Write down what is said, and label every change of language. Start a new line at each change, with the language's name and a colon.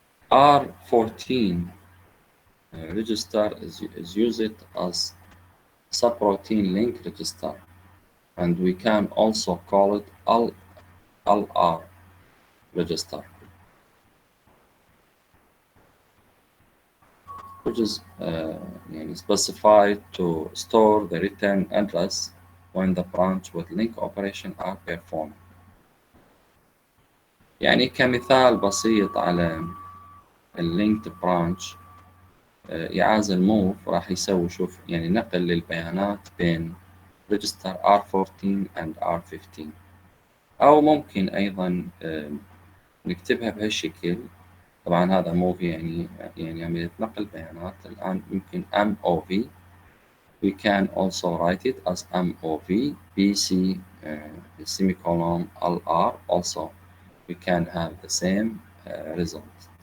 English: R14 register is used as subroutine link register, and we can also call it LR register, which is specified to store the return address when the branch with link operation are performed.
Arabic: يعني كمثال بسيط على اللينكد برانش، يعازل موف راح يسوي يعني نقل للبيانات بين
English: register R14 and R15،
Arabic: أو ممكن أيضا نكتبها بهالشكل. طبعا هذا موف يعني عملية نقل بيانات. الآن يمكن MOV.
English: We can also write it as MOV BC semicolon LR. Also we can have the same result.